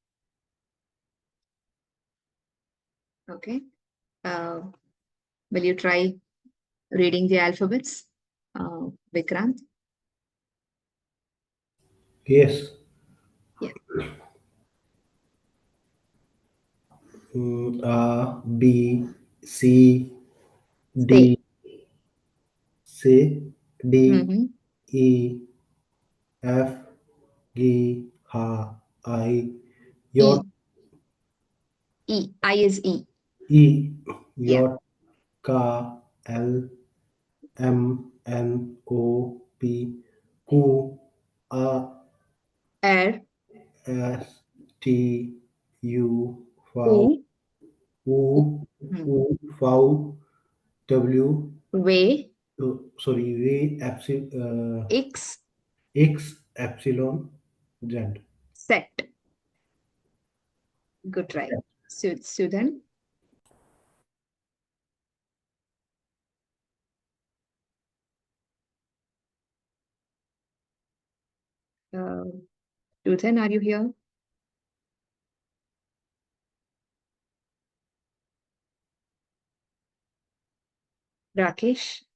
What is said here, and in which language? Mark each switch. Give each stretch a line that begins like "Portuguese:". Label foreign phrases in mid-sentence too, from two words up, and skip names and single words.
English: Okay. Will you try reading the alphabets, Vikrant? Yes. Yeah. A, B, C, Say. D, C, D, Mm-hmm. E, F, G, H, I, J, E. E. I is E. E, Yeah. J, K, L, M, N, O, P, Q, A, R. S, T, U, V, U. U. U, Hmm. U, V, W, W. sorry, V, X. X, epsilon, Z. Z. Good try. Sudan. Uh, Sudan, are you here? Rakesh.